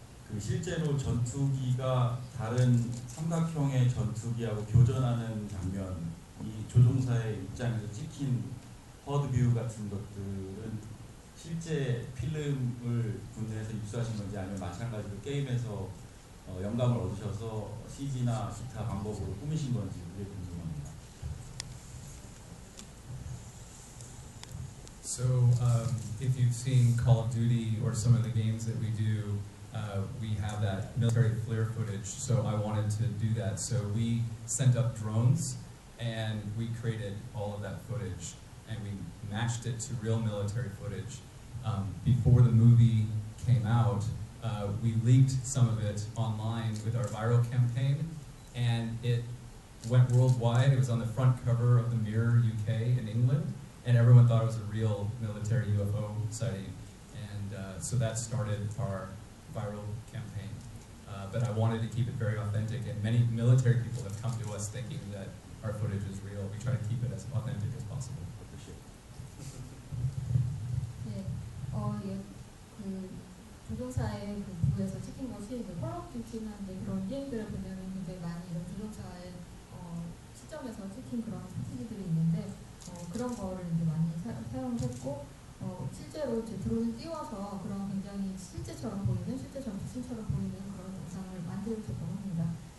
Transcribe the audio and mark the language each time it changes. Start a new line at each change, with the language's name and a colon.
Korean: 그 실제로 전투기가 다른 삼각형의 전투기하고 교전하는 장면, 이 조종사의 입장에서 찍힌 허드뷰 같은 것들은 실제 필름을 군대에서 입수하신 건지 아니면 마찬가지로 게임에서 영감을 얻으셔서 CG나 기타 방법으로 꾸미신 건지 그게 궁금합니다.
English: So, if you've seen Call of Duty or some of the games that we do, we have that military FLIR footage, so I wanted to do that. So we sent up drones and we created all of that footage and we matched it to real military footage. Before the movie came out, we leaked some of it online with our viral campaign, and it went worldwide. It was on the front cover of the Mirror UK in England, and everyone thought it was a real military UFO sighting. And so that started our viral campaign. But I wanted to keep it very authentic, and many military people have come to us thinking that our footage is real. We try to keep it as authentic as possible.
Korean: 예, 그 조종사의 그 부에서 찍힌 것이 이제 콜 오브 듀티나 그런 게임들을 보면은 굉장히 많이 이런 조종사의 시점에서 찍힌 그런 사진들이 있는데 그런 거를 이제 많이 사용했고 실제로 이제 드론을 띄워서 그런 굉장히 실제처럼 보이는 실제 전투씬처럼 보이는 그런 영상을 만들었다고 합니다.